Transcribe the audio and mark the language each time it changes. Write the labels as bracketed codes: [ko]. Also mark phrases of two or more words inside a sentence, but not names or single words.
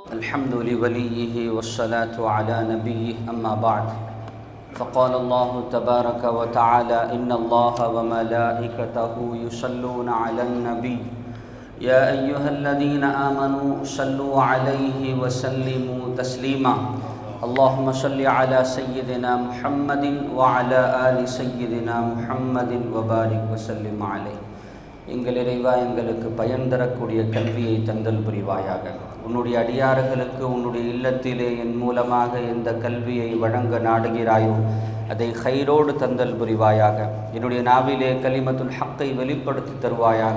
[ar] الحمد لوليه والصلاة على نبيه أما بعد فقال الله تبارك وتعالى إن الله وملائكته يصلون على النبي يا أيها الذين آمنوا صلوا عليه وسلموا تسليما اللهم صل على سيدنا محمد وعلى آل سيدنا محمد وبارك وسلم عليه. [ta] எங்கள் இறைவா, எங்களுக்கு பயன் தரக்கூடிய கல்வியை தந்தல் புரிவாயாக. உன்னுடைய அடியார்களுக்கு உன்னுடைய இல்லத்திலே என் மூலமாக எந்த கல்வியை வழங்க நாடுகிறாயோ அதை ஹைரோடு தந்தல் புரிவாயாக. என்னுடைய நாவிலே கலிமத்துல் ஹக்கை வெளிப்படுத்தி தருவாயாக.